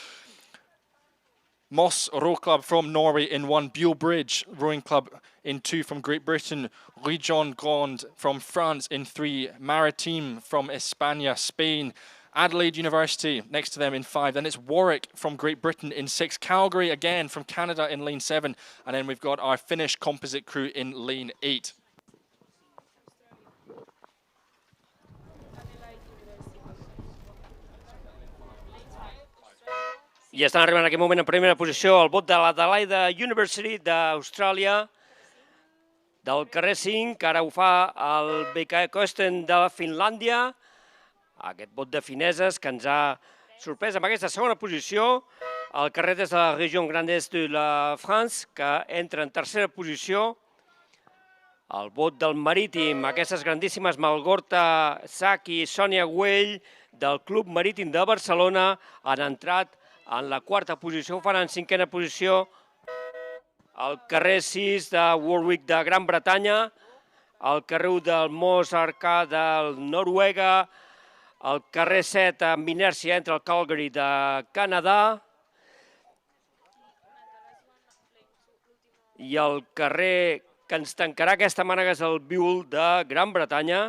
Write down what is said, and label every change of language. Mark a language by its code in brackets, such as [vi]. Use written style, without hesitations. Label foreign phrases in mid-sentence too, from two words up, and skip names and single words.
[en] Moss Row Club from Norway in 1, Buell Bridge Rowing Club in 2 from Great Britain, Région Grande from France in 3, Maritime from España, Spain, Adelaide University next to them in 5. Then it's Warwick from Great Britain in 6. Calgary again from Canada in lane 7. And then we've got our Finnish composite crew in lane 8. [ca] I estan arribant en aquest moment en primera posició el bot de l'Adelaide University d'Austràlia, del carrer 5, que ara ho fa el B Quadruple de Finlàndia. Aquest bot de fineses que ens ha sorprès amb aquesta segona posició. El carrer des de la Région Grande de la France, que entra en tercera posició. El bot del Marítim, aquestes grandíssimes Malgorta Saki i Sònia Güell del Club Marítim de Barcelona han entrat en la quarta posició, ho fan en cinquena posició. El carrer 6 de Warwick de Gran Bretanya, el carrer 1 del Moss Arca de Noruega, el carrer 7 amb inèrcia entre el Calgary de Canadà i el carrer que ens tancarà aquesta mànega és el Buell de Gran Bretanya.